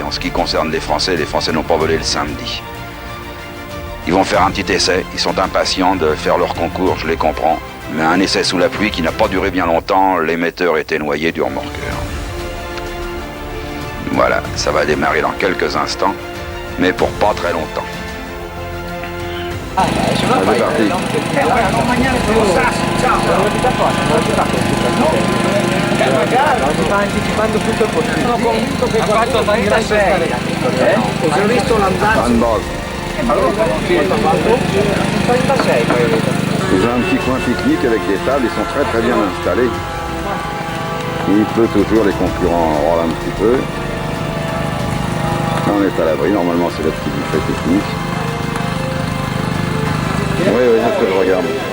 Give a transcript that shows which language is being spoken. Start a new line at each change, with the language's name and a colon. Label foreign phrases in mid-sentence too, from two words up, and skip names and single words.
French: En ce qui concerne les Français n'ont pas volé le samedi. Ils vont faire un petit essai, ils sont impatients de faire leur concours, je les comprends. Mais un essai sous la pluie qui n'a pas duré bien longtemps, l'émetteur était noyé du remorqueur. Voilà, ça va démarrer dans quelques instants, mais pour pas très longtemps. C'est parti.
Italian: Sta anticipando tutto il possibile. Sono convinto che ha fatto 36 e se ho visto l'andazzo allora sì, ha fatto 36
French: Ils ont un petit coin pique-nique avec des tables, ils sont très très bien installés. Il pleut toujours, les concurrents rôlent un petit peu. Là on est à l'abri, normalement c'est le petit buffet pique-nique. Oui, c'est ce que je regarde.